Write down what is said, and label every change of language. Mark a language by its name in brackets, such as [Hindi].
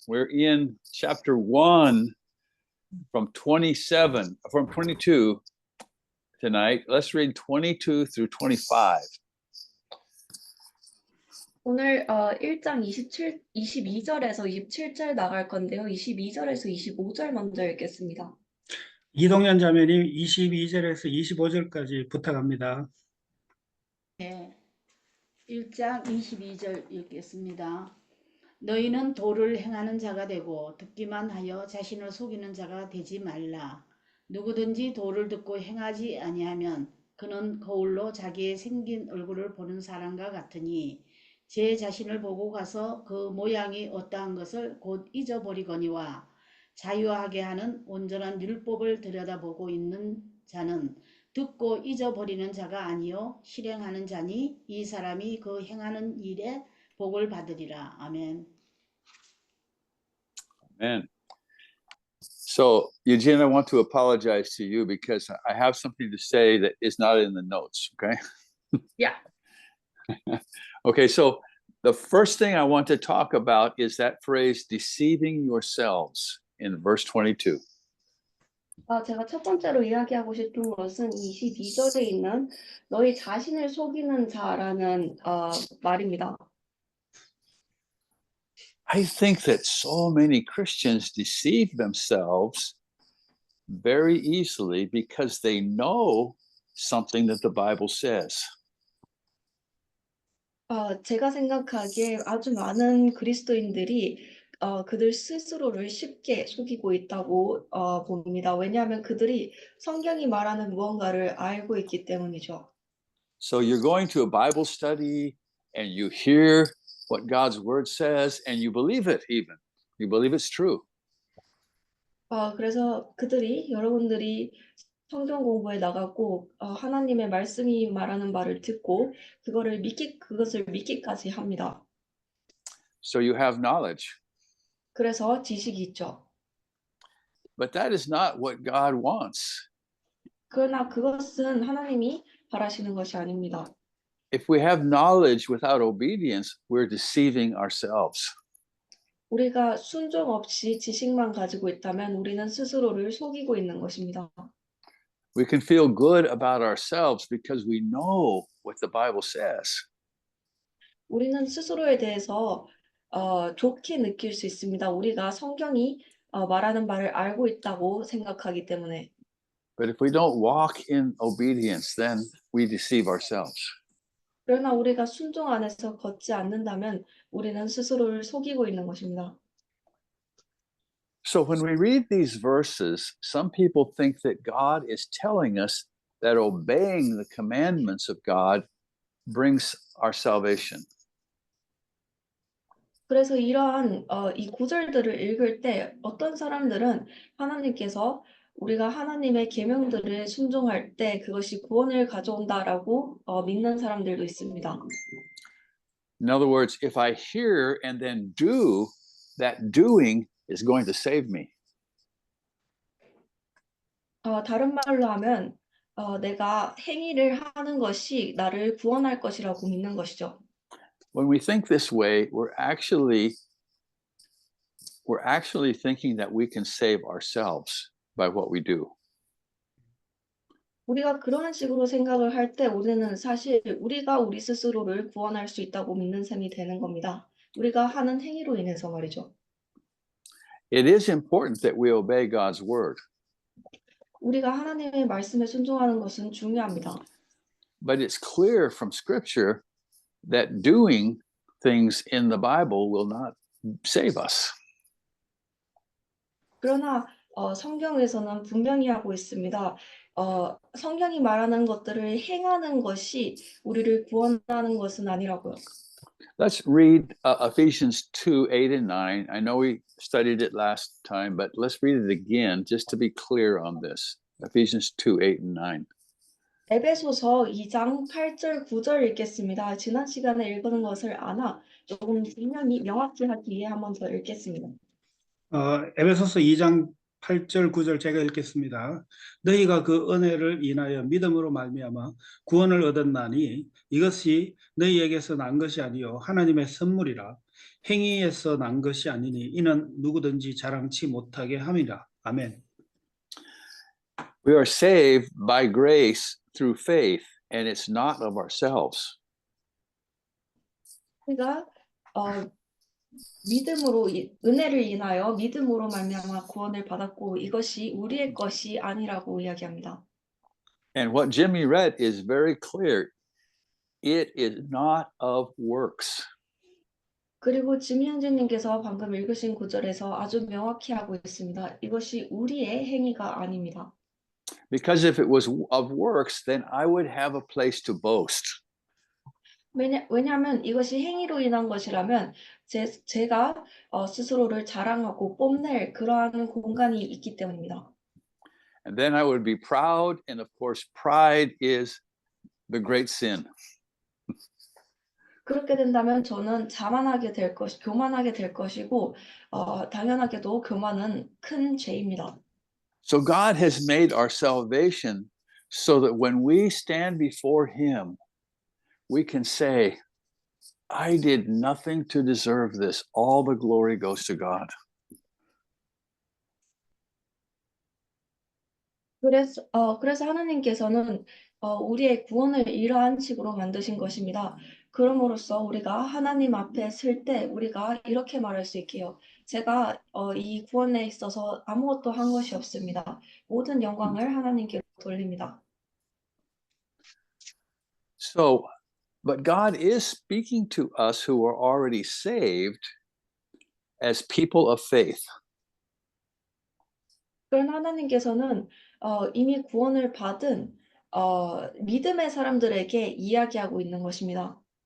[English] We're in chapter 1 from 22 tonight. Let's read 22 through 25. [Korean] 오늘 1장 22절에서 27절 나갈 건데요. 22절에서 25절 먼저 읽겠습니다. 이동현 자매님 22절에서 25절까지 부탁합니다. 네, 1장 22절 읽겠습니다. 너희는 도를 행하는 자가 되고 듣기만 하여 자신을 속이는 자가 되지 말라. 누구든지 도를 듣고 행하지 아니하면 그는 거울로 자기의 생긴 얼굴을 보는 사람과 같으니 제 자신을 보고 가서 그 모양이 어떠한 것을 곧 잊어버리거니와 자유하게 하는 온전한 율법을 들여다보고 있는 자는 듣고 잊어버리는 자가 아니요 실행하는 자니 이 사람이 그 행하는 일에 복을 받으리라. 아멘. [English] Amen. So, Eugene, I want to apologize to you because I have something to say that is not in the notes, okay? Yeah. Okay, so the first thing I want to talk about is that phrase, deceiving yourselves, in verse 22. [Korean] 제가 첫 번째로 이야기하고 싶은 것은 22절에 있는 너희 자신을 속이는 자라는 말입니다. [English] I think that so many Christians deceive themselves very easily because they know something that the Bible says. [Korean] 제가 생각하기에 아주 많은 그리스도인들이 그들 스스로를 쉽게 속이고 있다고 봅니다. 왜냐하면 그들이 성경이 말하는 무언가를 알고 있기 때문이죠. [English] So you're going to a Bible study and you hear what God's word says and you believe it even. You believe it's true. [Korean] 그래서 여러분들이 성경 공부에 나가고 하나님의 말씀이 말하는 말을 듣고 그것을 믿기까지 합니다. [English] So you have knowledge. [Korean] 그래서 지식이 있죠. [English] But that is not what God wants. [Korean] 그러나 그것은 하나님이 바라시는 것이 아닙니다. [English] If we have knowledge without obedience, we're deceiving ourselves. [Korean] 우리가 순종 없이 지식만 가지고 있다면 우리는 스스로를 속이고 있는 것입니다. [English] We can feel good about ourselves because we know what the Bible says. [Korean] 우리는 스스로에 대해서 좋게 느낄 수 있습니다. 우리가 성경이 말하는 바를 알고 있다고 생각하기 때문에. [English] But if we don't walk in obedience, then we deceive ourselves. [Korean] 그러나 우리가 순종 안에서 걷지 않는다면 우리는 스스로를 속이고 있는 것입니다. [English] So when we read these verses, some people think that God is telling us that obeying the commandments of God brings our salvation. [Korean] 그래서 이러한 이 구절들을 읽을 때 어떤 사람들은 하나님께서 우리가 하나님의 계명들을 순종할 때 그것이 구원을 가져온다라고 믿는 사람들도 있습니다. [English] In other words, if I hear and then do, that doing is going to save me. [Korean] 다른 말로 하면 내가 행위를 하는 것이 나를 구원할 것이라고 믿는 것이죠. [English] When we think this way, we're actually thinking that we can save ourselves by what we do. [Korean] 우리가 그런 식으로 생각을 할 때 우리는 사실 우리가 우리 스스로를 구원할 수 있다고 믿는 셈이 되는 겁니다. 우리가 하는 행위로 인해서 말이죠. [English] It is important that we obey God's word. [Korean] 우리가 하나님의 말씀에 순종하는 것은 중요합니다. [English] But it's clear from Scripture that doing things in the Bible will not save us. [Korean] 그러나 성경에서는 분명히 하고 있습니다. 성경이 말하는 것들을 행하는 것이 우리를 구원하는 것은 아니라고요. [English] Let's read Ephesians 2:8 and 9. I know we studied it last time, but let's read it again just to be clear on this. Ephesians 2:8 and 9. [Korean] 에베소서 2장 8절 9절 읽겠습니다. 지난 시간에 읽은 것을 아나 조금 분명히 명확히 하기 위해 한 번 더 읽겠습니다. 에베소서 2장 8절, 9절 제가 읽겠습니다. 너희가 그 은혜를 인하여 믿음으로 말미암아 구원을 얻었나니 이것이 너희에게서 난 것이 아니요 하나님의 선물이라. 행위에서 난 것이 아니니 이는 누구든지 자랑치 못하게 함이라. 아멘. [English] We are saved by grace through faith, and it's not of ourselves. [Korean] 우리가 믿음으로 은혜를 인하여 믿음으로 말미암아 구원을 받았고 이것이 우리의 것이 아니라고 이야기합니다. [English] And what Jimmy read is very clear. It is not of works. [Korean] 그리고 지미현진님께서 방금 읽으신 구절에서 아주 명확히 하고 있습니다. 이것이 우리의 행위가 아닙니다. [English] Because if it was of works, then I would have a place to boast. [Korean] 왜냐하면 이것이 행위로 인한 것이라면 제가 스스로를 자랑하고 뽐낼 그러한 공간이 있기 때문입니다. [English] And then I would be proud. And of course, pride is the great sin. [Korean] 그렇게 된다면 저는 교만하게 될 것이고 당연하게도 교만은 큰 죄입니다. [English] So God has made our salvation so that when we stand before Him, we can say, I did nothing to deserve this. All the glory goes to God. [Korean] 그래서 하나님께서는 우리의 구원을 이러한 식으로 만드신 것입니다. 그럼으로써 우리가 하나님 앞에 설 때 우리가 이렇게 말할 수 있게요. 제가 이 구원에 있어서 아무것도 한 것이 없습니다. 모든 영광을 하나님께 돌립니다. [English] So, but God is speaking to us who are already saved as people of faith. [Korean] 그러나 하나님께서는 이미 구원을 받은 믿음의 사람들에게 이야기하고 있는 것입니다.